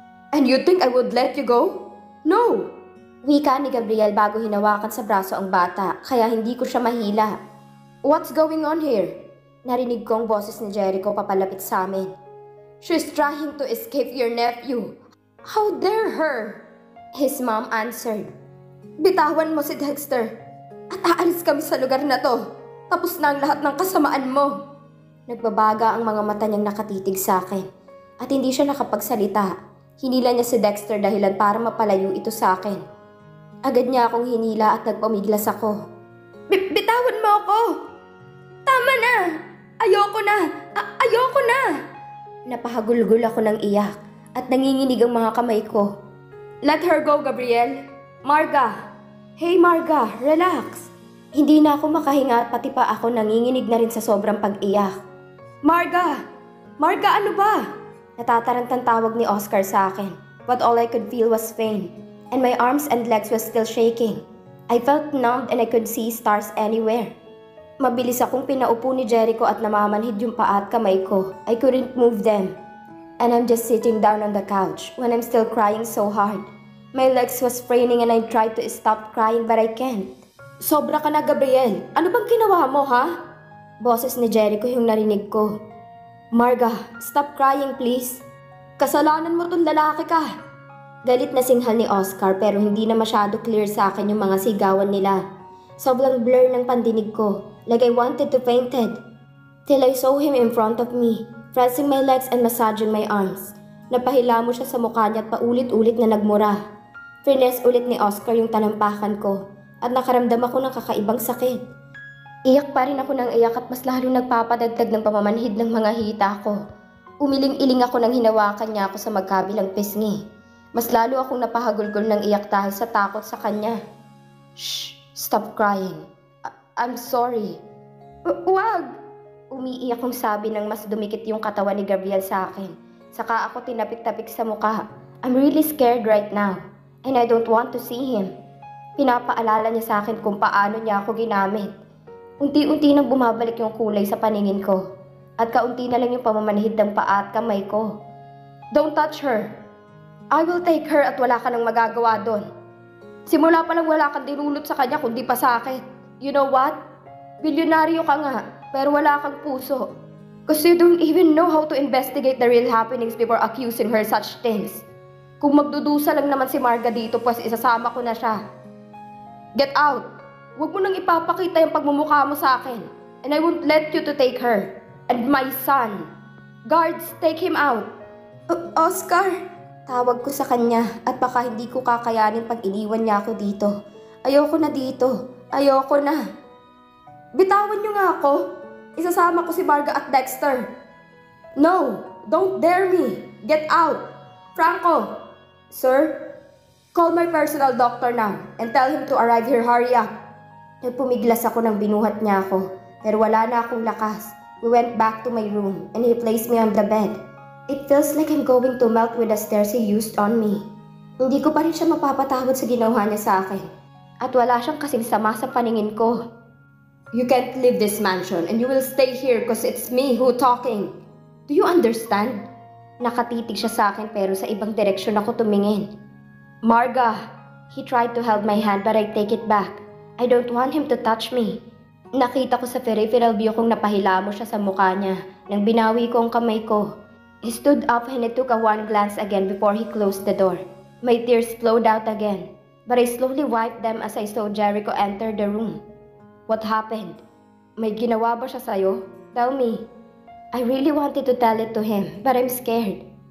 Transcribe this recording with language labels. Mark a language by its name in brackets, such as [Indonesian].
[English] And you think I would let you go? No! [Filipino] Wika ni Gabriel bago hinawakan sa braso ang bata, kaya hindi ko siya mahila. [English] What's going on here? [Filipino] Narinig ko ang boses ni Jericho papalapit sa amin. [English] She's trying to escape your nephew. How dare her? His mom answered. [Filipino] Bitawan mo si Dexter at aalis kami sa lugar na to. Tapos na ang lahat ng kasamaan mo. Nagbabaga ang mga mata niyang nakatitig sa akin at hindi siya nakapagsalita. Hinila niya si Dexter dahilan para mapalayo ito sa akin. Agad niya akong hinila at nagpamiglas ako. Bitawan mo ako! Tama na! Ayoko na! Ayoko na! Napahagulgul ako ng iyak at nanginginig ang mga kamay ko. [English] Let her go, Gabriel. Marga! Hey Marga, relax! [Filipino] Hindi na ako makahinga at pati pa ako nanginginig na rin sa sobrang pag-iyak. Marga! Marga, ano ba? Natatarantang tawag ni Oscar sa akin, [English] but all I could feel was pain, and my arms and legs was still shaking. I felt numbed and I could see stars anywhere. [Filipino] Mabilis akong pinaupo ni Jericho at namamanhid yung paa at kamay ko. [English] I couldn't move them. And I'm just sitting down on the couch when I'm still crying so hard. My legs was straining and I tried to stop crying but I can't. [Filipino] Sobra ka na, Gabriel. Ano bang ginawa mo, ha? Boses ni Jericho yung narinig ko. Marga, [English] stop crying please. [Filipino] Kasalanan mo tong lalaki ka. Galit na singhal ni Oscar pero hindi na masyado clear sa akin yung mga sigawan nila. Sobrang blur ng pandinig ko, [English] like I wanted to fainted. Till I saw him in front of me, pressing my legs and massaging my arms. [Filipino] Napahila mo siya sa mukha niya at paulit-ulit na nagmura. Finesse ulit ni Oscar yung talampakan ko at nakaramdam ako ng kakaibang sakit. Iyak pa rin ako ng iyak at mas lalo nagpapadagdag ng pamamanhid ng mga hita ko. Umiling-iling ako nang hinawakan niya ako sa magkabilang pisngi. Mas lalo akong napahagulgol ng iyak dahil sa takot sa kanya. [English] Shh! Stop crying. I'm sorry. Wag! [Filipino] Umiiyak kong sabi nang mas dumikit yung katawan ni Gabriel sa akin. Saka ako tinapik-tapik sa mukha. [English] I'm really scared right now. And I don't want to see him. [Filipino] Pinapaalala niya sa akin kung paano niya ako ginamit. Unti-unti nang bumabalik yung kulay sa paningin ko. At kaunti na lang yung pamamanhid ng paa at kamay ko. [English] Don't touch her. I will take her [Filipino] at wala ka nang magagawa doon. Simula pa lang wala kang dinulot sa kanya kundi pa sa akin. [English] You know what? [Filipino] Bilyonaryo ka nga, pero wala kang puso. Because you don't even know how to investigate the real happenings before accusing her such things. Kung magdudusa lang naman si Marga dito, pues isasama ko na siya. [English] Get out! [Filipino] Huwag mo nang ipapakita yung pagmumukha mo sa akin. [English] And I won't let you to take her. And my son. Guards, take him out. Oscar! [Filipino] Tawag ko sa kanya at baka hindi ko kakayanin pag iniwan niya ako dito. Ayoko na dito. Ayoko na. Bitawan niyo nga ako. Isasama ko si Marga at Dexter. [English] No! Don't dare me! Get out! Franco! Sir? Call my personal doctor now and tell him to arrive here. Hurry up! [Filipino] Nagpumiglas ako nang binuhat niya ako. Pero wala na akong lakas. [English] We went back to my room and he placed me on the bed. It feels like I'm going to melt with the stares he used on me. [Filipino] Hindi ko pa rin siya mapapatawad sa ginawa niya sa akin. At wala siyang kasing sama sa paningin ko. [English] You can't leave this mansion and you will stay here because it's me who talking. Do you understand? [Filipino] Nakatitig siya sa akin pero sa ibang direksyon ako tumingin. Marga! [English] He tried to hold my hand but I take it back. I don't want him to touch me. [Filipino] Nakita ko sa peripheral view kong napahilamo siya sa mukha niya nang binawi ko ang kamay ko. [English] He stood up and I took a one glance again before he closed the door. My tears flowed out again, but I slowly wiped them as I saw Jericho enter the room. What happened? [Filipino] May ginawa ba siya sa'yo? [English] Tell me. I really wanted to tell it to him, but I'm scared.